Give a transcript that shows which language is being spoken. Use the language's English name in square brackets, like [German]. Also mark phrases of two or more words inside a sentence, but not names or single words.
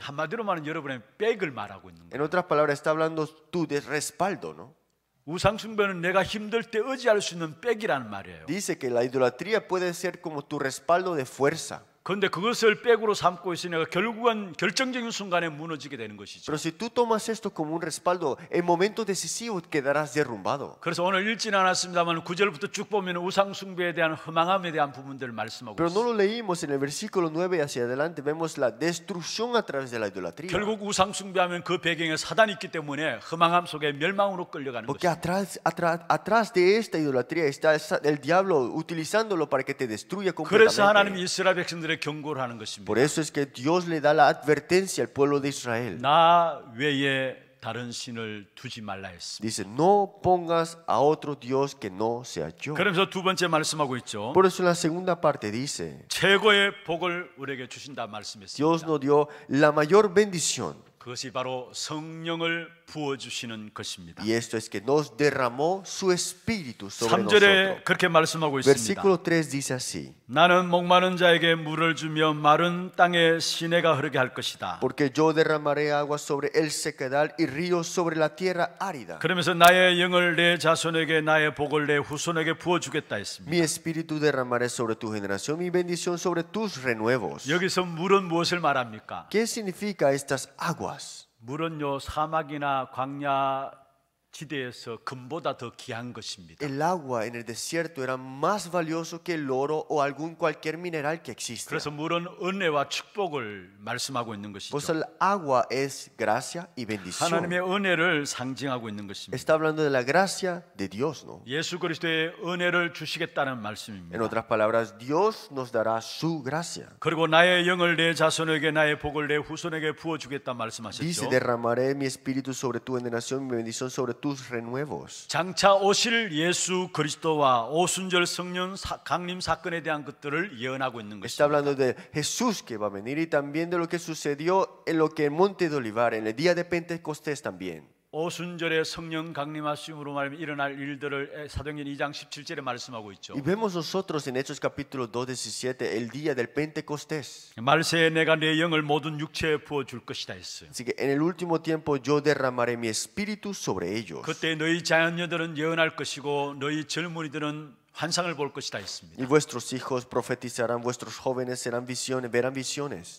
[Korean] 한마디로 말하면 여러분의 백을 말하고 있는 [Spanish] En [Korean] 거예요. [Spanish] otras palabras, está hablando tú de respaldo, ¿no? [Korean] 우상 숭배는 내가 힘들 때 의지할 수 있는 백이라는 말이에요. [Spanish] Dice que la idolatría puede ser como tu respaldo de fuerza. [Korean] 그런데 그것을 백으로 삼고 있으니까 결국은 결정적인 순간에 무너지게 되는 것이죠. [Spanish] Pero si tú tomas esto como un respaldo, en momentos decisivos quedarás derrumbado. [Korean] 그래서 오늘 읽지는 않았습니다만 9절부터 쭉 보면 우상 숭배에 대한 허망함에 대한 부분들을 말씀하고 [Spanish] Pero no [Korean] 있어요. [Spanish] lo leímos en el versículo 9 hacia adelante, vemos la destrucción a través de la idolatría. [Korean] 결국 우상 숭배하면 그 배경에 사단이 있기 때문에 허망함 속에 멸망으로 끌려가는 [Spanish] Porque [Korean] 것입니다. [Spanish] atrás de esta idolatría está el diablo utilizándolo para que te destruya [Korean] 그래서 하나님이 [Spanish] completamente. [Korean] 이스라엘 백성들의 경고를 하는 것입니다. [Spanish] Por eso es que Dios le da la advertencia al pueblo de Israel. [Korean] 나 외에 다른 신을 두지 말라 했습니다. [Spanish] Dice, no pongas a otro Dios que no sea yo. [Korean] 그러면서 두 번째 말씀하고 있죠. [Spanish] Por eso en la segunda parte dice, [Korean] 최고의 복을 우리에게 주신다 [Spanish] Dios [Korean] 말씀했습니다. [Spanish] nos dio la mayor bendición. [Korean] 그것이 바로 성령을 부어 주시는 것입니다. [Spanish] Y esto es que nos derramó su espíritu sobre [Korean] 3절에 [Spanish] nosotros. [Korean] 그렇게 말씀하고 있습니다. [Spanish] Versículo 3 dice así: [Korean] 나는 목마른 자에게 물을 주며 마른 땅에 시내가 흐르게 할 것이다. [Spanish] Porque yo derramaré agua sobre el sequedal y ríos sobre la tierra árida. [Korean] 그러면서 나의 영을 내 자손에게 나의 복을 내 후손에게 부어 주겠다 했습니다. [Spanish] Mi espíritu derramaré sobre tu generación, mi bendición sobre tus renuevos. [Korean] 여기서 물은 무엇을 말합니까? [Spanish] ¿Qué significa estas aguas? [Korean] 물은요 사막이나 광야 지대에서 금보다 더 귀한 것입니다. [Spanish] El agua en el desierto era más valioso que el oro o cualquier mineral que existe. [Korean] 그래서 물은 은혜와 축복을 말씀하고 있는 [Spanish] Pues [Korean] 것이죠. [Spanish] el agua es gracia y bendición. [Korean] 하나님의 은혜를 상징하고 있는 것입니다. [Spanish] Está hablando de la gracia de Dios, ¿no? [Korean] 예수 그리스도의 은혜를 주시겠다는 [Spanish] En [Korean] 말씀입니다. [Spanish] otras palabras, Dios nos dará su gracia. [Korean] 그리고 나의 영을 내 자손에게 나의 복을 내 후손에게 부어 주겠다 [Spanish] Dice, [Korean] 말씀하셨죠. [Spanish] derramaré mi espíritu sobre tu generación, mi bendición sobre tus renuevos. [Korean] 장차 오실 예수 그리스도와 오순절 성령 강림 사건에 대한 것들을 예언하고 있는 [Spanish] Está [Korean] 것입니다. [Spanish] hablando de Jesús que va a venir y también de lo que sucedió en lo que en Monte de Olivar, en el día de Pentecostés también. [Korean] 오순절에 성령 강림하심으로 말하면 일어날 일들을 사도행전 2장 17절에 말씀하고 있죠. [Spanish] Y vemos nosotros en Hechos capítulo 2, 17, el día del Pentecostés. [Korean] 말세에 내가 내 영을 모든 육체에 부어 줄 것이다 했어요. [Spanish] Así que en el último tiempo yo derramaré mi espíritu sobre ellos. [Korean] 그때 너희 자녀들은 예언할 것이고 너희 젊은이들은 환상을 볼 것이다 했습니다. [Spanish] Y vuestros hijos profetizarán, vuestros jóvenes serán visiones, verán visiones.